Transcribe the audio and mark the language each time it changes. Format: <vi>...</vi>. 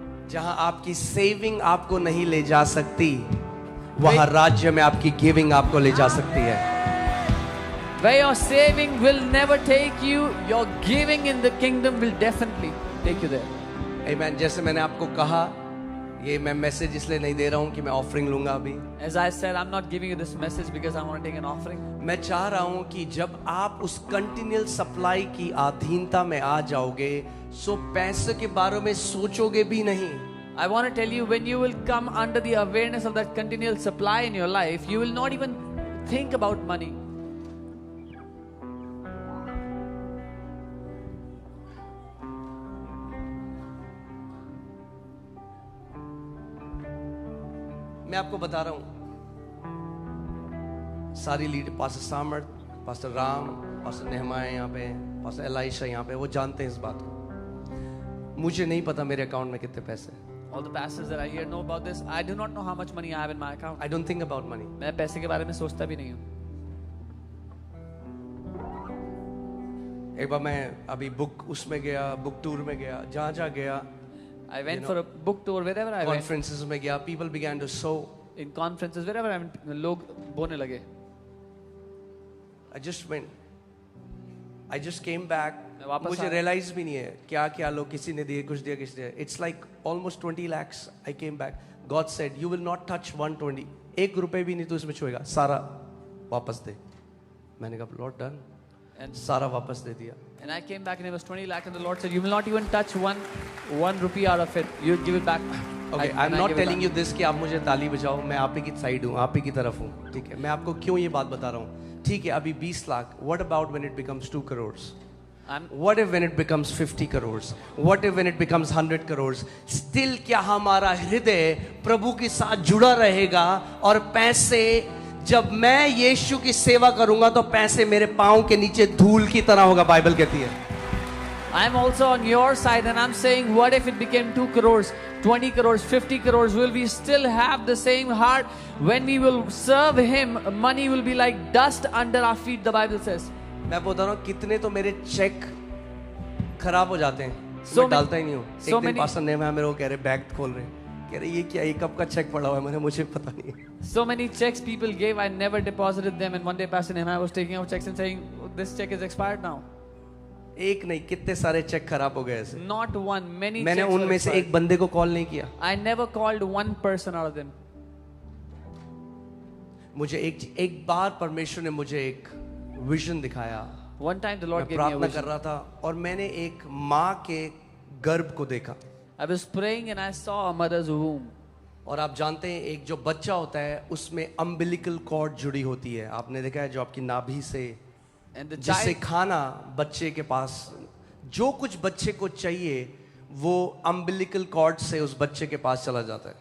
<hi>जहां आपकी सेविंग आपको नहीं ले जा सकती, वहां राज्य में आपकी गिविंग आपको ले जा सकती है।</hi> <en>Where your saving will never take you, your giving in the kingdom will definitely take you there. Amen.</en> <hi>जैसे मैंने आपको कहा, ये मैं मैसेज इसलिए नहीं दे रहा हूं कि मैं ऑफरिंग लूंगा अभी।</hi> <en>As I said, I'm not giving you this message because I want to take an offering.</en> <hi>मैं चाह रहा हूं कि जब आप उस कंटिन्यूअल सप्लाई की अधीनता में आ जाओगे, सो पैसे के बारे में सोचोगे भी नहीं।</hi> <en>I want to tell you, when you will come under the awareness of that continual supply in your life, you will not even think about money.</en> <hi>मैं आपको बता रहा हूं, सारी लीड, पास्टर सामर्थ, पास्टर राम, पास्टर नेहमाया यहाँ पे, पास्टर एलाइशा यहाँ पे, वो जानते हैं इस बात को। मुझे नहीं पता मेरे अकाउंट में कितने पैसे हैं।</hi> <en>All the pastors that are here know about this. I do not know how much money I have in my account. I don't think about money.</en> <hi>मैं पैसे के बारे में सोचता भी नहीं हूँ। एक बार मैं अभी बुक उसमें गया, बुक टूर में गया, जहाँ गया,</hi> <en>I went for a book tour wherever I went.</en> <hi>Conferences में गया,</hi> <en>people began to sow. In conferences wherever I went,</en> <hi>लोग बोने लगे।</hi> <en>I just went. I just came back.</en> <hi>मैं वापस मुझे आया। रियलाइज भी नहीं है क्या क्या लोग, किसी ने दिए, कुछ दिया, किसी दिया।</hi> <en>It's like almost 20 lakhs. I came back. God said, you will not touch 120.</en> <hi>एक रुपए भी नहीं तू इसमें छुएगा, सारा वापस दे। मैंने कहा</hi> <en>Lord done. And</en> <hi>सारा वापस दे दिया।</hi> <en>I came back and it was 20 lakh and the Lord said, you will not even touch one rupee out of it. You give it back. Okay, I'm not telling you this</en> <hi>कि आप मुझे ताली बजाओ, मैं आप ही की side हूँ, आप ही की तरफ हूँ, ठीक है। मैं आपको क्यों ये बात बता रहा हूँ, ठीक है। अभी 20 lakh,</hi> <en>what about when it becomes 2 crores? What if when it becomes 50 crores? What if when it becomes 100 crores?</en> <hi>Still क्या हमारा हृदय प्रभु के साथ जुड़ा रहेगा? और पैसे, जब मैं यीशु की सेवा करूंगा तो पैसे मेरे पांव के नीचे धूल की तरह होगा, बाइबल कहती है।</hi> <en>I'm also on your side and I'm saying, what if it became 2 crores, 20 crores, 50 crores? Will we still have the same heart? When we will serve him, money will be like dust under our feet, the Bible says.</en> <hi>मैं बोलता हूँ कितने तो मेरे check खराब हो जाते हैं, मैं डालता ही नहीं हूँ। एक दिन पास्टर ने मेरे को कह रहे बैग खोल रहे, कह रहे ये क्या, ये कब का चेक पड़ा हुआ है, मुझे पता नहीं है।</hi> <en>So many checks people gave, I never deposited them, and one day Pastor Nehemiah was taking out checks and saying, this check is expired now.</en> <hi>एक नहीं, कितने सारे चेक खराब हो गए ऐसे।</hi> <en>Not one, many.</en> <hi>मैंने उनमें से एक बंदे को कॉल नहीं किया।</hi> <en>I never called one person out of them.</en> <hi>मुझे एक बार परमेश्वर ने मुझे एक विजन दिखाया।</hi> <en>One time the Lord gave me a</en> <hi>प्रार्थना कर</hi> <en>vision.</en> <hi>रहा था और मैंने एक माँ के गर्भ को देखा।</hi> <en>I was praying and I saw a mother's womb.</en> <hi>और आप जानते हैं एक जो बच्चा होता है उसमें अम्बिलिकल कॉर्ड जुड़ी होती है, आपने देखा है, जो आपकी नाभि से,</hi> <en>And the</en> <hi>जिससे</hi> <en>child,</en> <hi>खाना बच्चे के पास, जो कुछ बच्चे को चाहिए वो अम्बिलिकल कॉर्ड से उस बच्चे के पास चला जाता है।</hi>